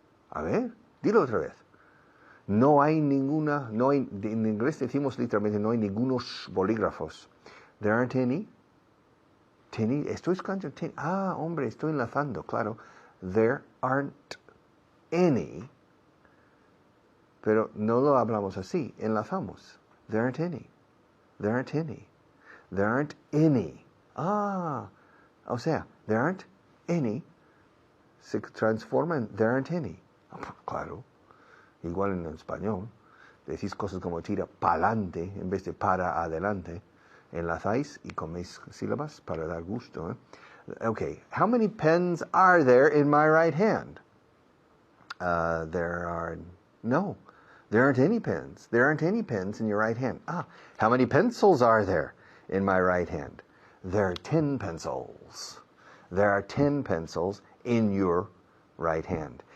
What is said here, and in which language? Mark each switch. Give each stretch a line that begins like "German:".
Spanish: A ver, dilo otra vez. No hay ninguna, no hay, en inglés decimos literalmente no hay ningunos bolígrafos.
English: There aren't any.
Spanish: Tenny, estoy escuchando tenny. Ah, hombre, estoy enlazando, claro.
English: There aren't any.
Spanish: Pero no lo hablamos así, enlazamos.
English: There aren't any. There aren't any. There aren't any.
Spanish: Ah, o sea,
English: there aren't any
Spanish: se transforma en there aren't any. Claro, igual en español. Decís cosas como tira pa'lante en vez de para adelante. Enlazáis y coméis sílabas para dar gusto.
English: Okay, how many pens are there in my right hand? There aren't any pens. There aren't any pens in your right hand. Ah, how many pencils are there in my right hand? There are 10 pencils. There are 10 pencils in your right hand.